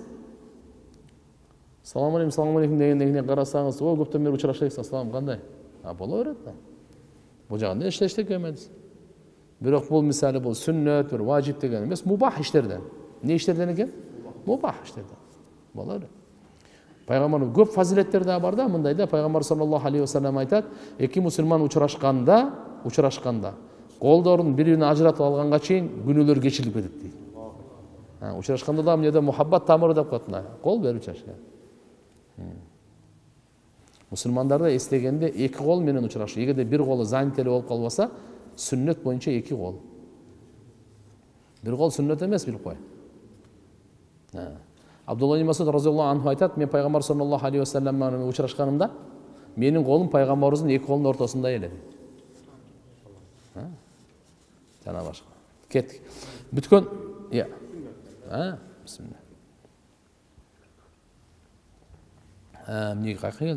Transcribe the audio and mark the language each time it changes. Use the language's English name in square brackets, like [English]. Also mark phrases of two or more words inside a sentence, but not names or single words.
[Arabic] سلام عليكم [Kyrgyz] дегенден карасаңыз, о көптөн бери учурашайсың, салам кандай? Боло берет да. Бул жагында эчтеке эмес. Бирок бул мисалы бул сүннөт, бир важип деген эмес, мубах иштерден. Не иштерден экен? Мубах иштерден. Боло берет. Пайгамбардын көп фазилеттери да бар да, мындай да, Пайгамбар [Arabic] صلى الله عليه وسلم [Kyrgyz] айтат, эки мусулман учурашканда, колдорун бири-бирине ажыратып алганга чейин күнөөлөр кечирилип кетет дейт. Учурашканда да эмнеде мухаббат тамыры деп коет, кол берип чачка. Мусулмандарда эстегенде эки кол менен учурашуу. Эгерде бир колу занят эле болуп калбаса, сүннөт боюнча эки кол. Бир кол сүннөт эмес, билип кой. Абдулла ибн Масуд [Arabic] رضي الله عنه [Kyrgyz] айтат, мен Пайгамбар [Arabic] صلى الله عليه وسلم [Kyrgyz] менен учурашканымда, менин колум Пайгамбарыбыздын эки колунун ортосунда эле. Жана башка. Кеттик. Бүткөн, бисмилlah. Эмнеге кайка келдим?